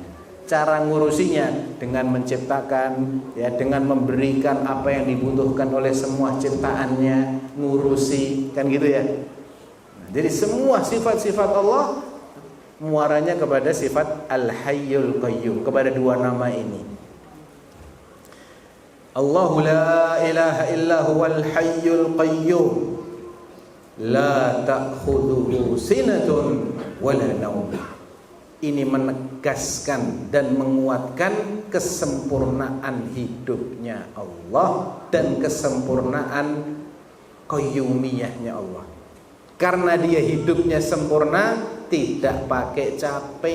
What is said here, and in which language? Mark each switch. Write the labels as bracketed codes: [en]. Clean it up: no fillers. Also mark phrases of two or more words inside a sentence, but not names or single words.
[id] Cara ngurusinya dengan menciptakan, ya, dengan memberikan apa yang dibutuhkan oleh semua ciptaannya, ngurusi, kan gitu ya. Nah, jadi semua sifat-sifat Allah muaranya kepada sifat Al-Hayyul Qayyum, kepada dua nama ini. [ar] الله لا إله إلا هو الحي القيوم لا تأخذه سنة ولا نوم. [id] Ini menegaskan dan menguatkan kesempurnaan hidupnya Allah dan kesempurnaan qayyumiyahnya Allah. Karena dia hidupnya sempurna, tidak pakai capek.